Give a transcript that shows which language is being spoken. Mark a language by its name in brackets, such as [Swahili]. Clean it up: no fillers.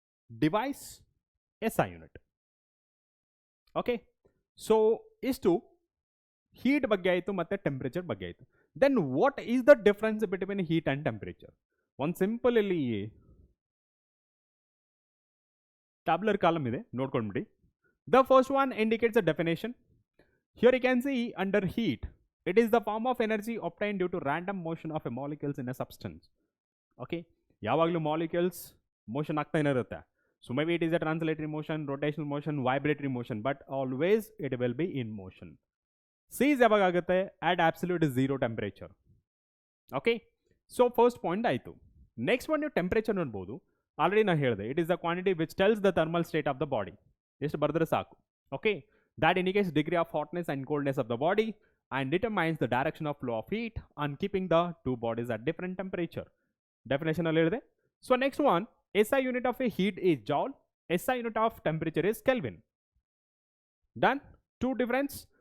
[Kannada] Device SI unit. Okay, so ಇಷ್ಟು heat ಬಗ್ಗೆ ಆಯಿತು ಮತ್ತು ಟೆಂಪ್ರೇಚರ್ ಬಗ್ಗೆ ಆಯಿತು. [English] Then what is the difference between heat and temperature? [Kannada] ಒಂದು ಸಿಂಪಲ್ ಇಲ್ಲಿ ಟ್ಯಾಬ್ಲರ್ ಕಾಲಮ್ ಇದೆ, ನೋಡ್ಕೊಂಡ್ಬಿಡಿ. [English] The first one indicates a definition. Here you can see under heat it is the form of energy obtained due to random motion of a molecules in a substance. [Kannada] Okay, ಯಾವಾಗಲೂ molecules motion ಆಗ್ತಾನೆ ಇರುತ್ತೆ. [English] So may be it is a translatory motion, rotational motion, vibratory motion, but always it will be in motion. Ceases [Kannada] ಯಾವಾಗ ಆಗುತ್ತೆ? [English] At absolute zero temperature. Okay, so first point ಆಯಿತು. [Kannada] Next one ನೀವು temperature ನೋಡ್ಬೋದು. [English] already [Kannada] ನಾನು ಹೇಳಿದೆ, [English] It is the quantity which tells the thermal state of the body. [Kannada] ಎಷ್ಟು ಬರೆದ್ರೆ ಸಾಕು. [English] Okay, that indicates degree of hotness and coldness of the body and determines the direction of flow of heat on keeping the two bodies at different temperature. Definition [Kannada] alli helide. [English] So next one, SI unit of a heat is joule, SI unit of temperature is Kelvin. Done. Two difference.